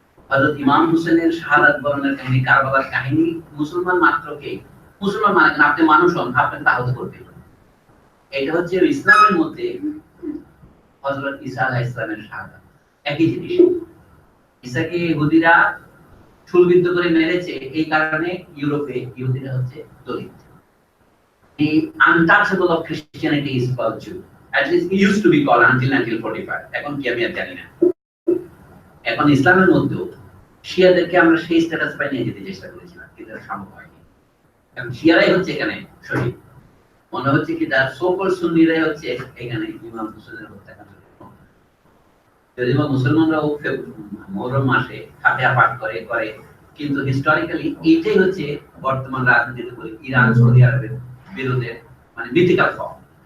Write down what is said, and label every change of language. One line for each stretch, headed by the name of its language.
Bangla: হযরত ইমাম হুসেনের শাহাদাত বরণের কাহিনী, কারবালার কাহিনী মুসলমান মাত্র কে, মুসলমান মানে আপনি মানুষ হন, আপনাকে আহত করবে। এটা হচ্ছে ইসলামের মধ্যে হযরত ঈসা আলাইহিস সালামের শাহাদাত, একই জিনিস। ঈসাকে ইহুদিরা ছুলবিদ্ধ করে মেরেছে, এই কারণে ইউরোপে ইহুদিরা হচ্ছে দলিত।
English: The untouchable of Christianity is called Jew. At least it used to be called until 1945.
Bangla: এখন কি আমি আর জানি না। এখন ইসলামের মধ্যেও শিয়াদেরকে আমরা সেই স্ট্যাটাস পাই নিয়ে যেতে চেষ্টা করেছিলাম, কিন্তু সম্ভব হয়নি। এখন শিয়ারাই হচ্ছে এখানে শহীদ, মনে হচ্ছে কি তার সকল সুন্নিরাই হচ্ছে এখানে ইমাম হুসেনের হত্যাকাণ্ড। যদিও মুসলমানরাও মুহররম মাসে ফাতিহা পাঠ করে, কিন্তু হিস্টোরিক্যালি এইটাই হচ্ছে বর্তমান রাজনীতিতে ইরান সৌদি আরবের বিরুদ্ধে মানে মিথিক্যাল ফর্ম।